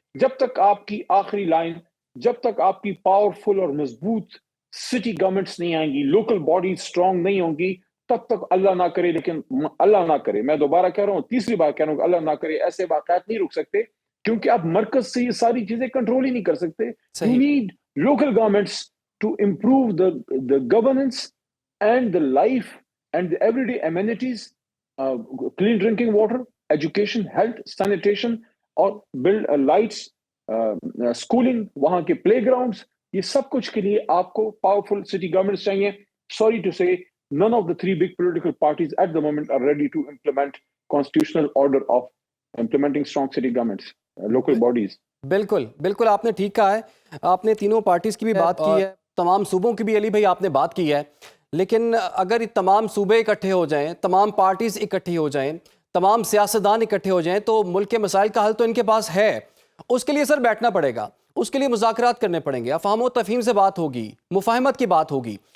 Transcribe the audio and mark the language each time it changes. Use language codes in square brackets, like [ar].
[ur] جب تک آپ کی آخری لائن، جب تک آپ کی پاورفل اور مضبوط سٹی گورنمنٹس نہیں آئیں گی، لوکل باڈیز سٹرونگ نہیں ہوں گی، تب تک اللہ نہ کرے، لیکن اللہ نہ کرے، میں دوبارہ کہہ رہا ہوں، تیسری بار کہہ رہا ہوں کہ اللہ نہ کرے، ایسے واقعات نہیں رک سکتے. کیونکہ آپ مرکز سے یہ ساری چیزیں کنٹرول ہی نہیں کر سکتے. [en] you [ur] صحیح. [en] need local governments to improve the governance and the life and the everyday amenities, clean drinking water, education, health, sanitation, اور build lights, schooling، [ur] وہاں کے پلے گراؤنڈس، یہ سب کچھ کے لیے آپ کو پاورفل سٹی گورنمنٹس چاہیے. [en] Sorry to say, none of the 3 big political parties at the moment are ready to implement constitutional order of implementing strong city governments, local bodies. [ur] بالکل آپ نے ٹھیک کہا ہے. آپ نے تینوں پارٹیز کی بھی بات کی ہے، تمام صوبوں کی بھی علی بھائی آپ نے بات کی ہے. لیکن اگر تمام صوبے اکٹھے ہو جائیں، تمام پارٹیز اکٹھی ہو جائیں، تمام سیاستدان اکٹھے ہو جائیں، تو ملک کے مسائل کا حل تو ان کے پاس ہے. اس کے لیے سر بیٹھنا پڑے گا، اس کے لیے مذاکرات کرنے پڑیں گے، افہام و تفہیم سے بات ہوگی، مفاہمت کی بات ہوگی.